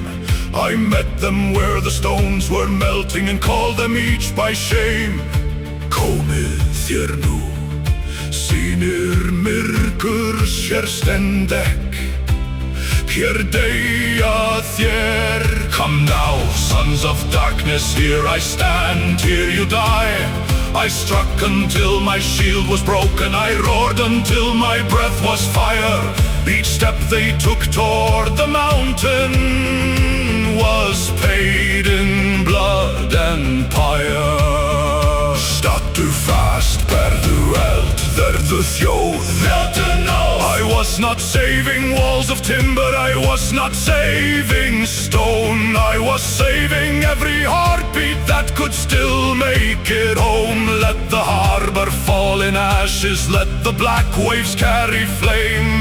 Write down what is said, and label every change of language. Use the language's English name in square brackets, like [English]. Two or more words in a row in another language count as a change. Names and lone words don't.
[English] I met them where the stones were melting and called them each by shame. [Icelandic] Komið þér nú, sýnir myrkurs hér stendekk, hér deyja þér. [English] Come now, sons of darkness, here I stand, here you die. I struck until my shield was broken, I roared until my breath was fire. Each step they took toward the mountain was paid in blood and pyre. [Icelandic] Stattu fast, berðu eld, verðu þjóð, veldu nóg. [English] I was not saving walls of timber, I was not saving stone. I was saving every heartbeat that could still make it home. Let the harbor fall in ashes, let the black waves carry flame.